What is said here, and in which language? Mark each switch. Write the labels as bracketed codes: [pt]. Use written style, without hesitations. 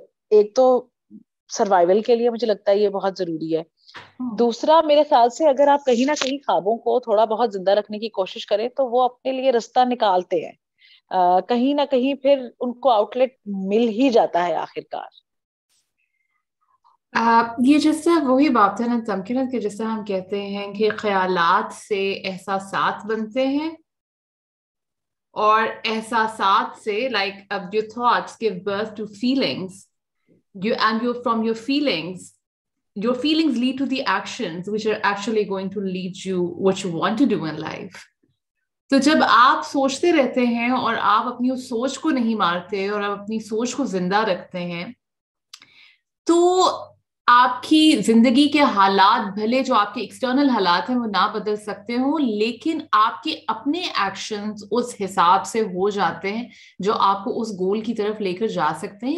[ur] ایک تو سروائیول کے لیے مجھے لگتا ہے یہ بہت ضروری ہے. دوسرا میرے خیال سے اگر آپ کہیں نہ کہیں خوابوں کو تھوڑا بہت زندہ رکھنے کی کوشش کریں تو وہ اپنے لیے رستہ نکالتے ہیں، کہیں نہ کہیں پھر ان کو آؤٹ لیٹ مل ہی جاتا ہے آخر کار. یہ جس طرح وہی بات ہے نا تمکنت کہ جس طرح ہم کہتے ہیں کہ خیالات سے احساسات بنتے ہیں اور احساسات سے [en] your thoughts give birth to feelings from your feelings lead to the actions which are actually going to lead you what you want to do in life. [ur] تو جب آپ سوچتے رہتے ہیں اور آپ اپنی اس سوچ کو نہیں مارتے اور آپ اپنی سوچ کو زندہ رکھتے ہیں تو آپ کی زندگی کے حالات بھلے جو آپ کے ایکسٹرنل حالات ہیں وہ نہ بدل سکتے ہوں لیکن آپ کے اپنے ایکشنز اس حساب سے ہو جاتے ہیں جو آپ کو اس گول کی طرف لے کر جا سکتے ہیں.